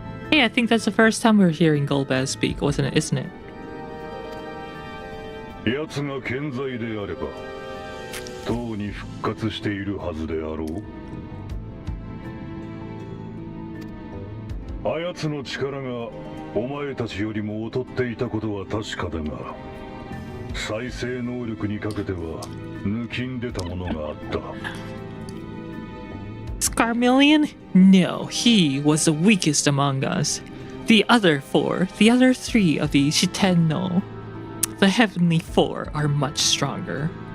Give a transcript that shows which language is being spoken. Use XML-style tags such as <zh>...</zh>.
<en>Hey, I think that's the first time we're hearing Golbez speak, isn't it?</en> <ja>奴が健在であれば、とうに復活しているはずであろう。あやつの力がお前たちよりも劣っていたことは確かだが、再生能力にかけては抜きんでたものがあった。</ja> <en>Scarmillion? No, he was the weakest among us. The other three of the Shitenno, the Heavenly Four, are much stronger.</en>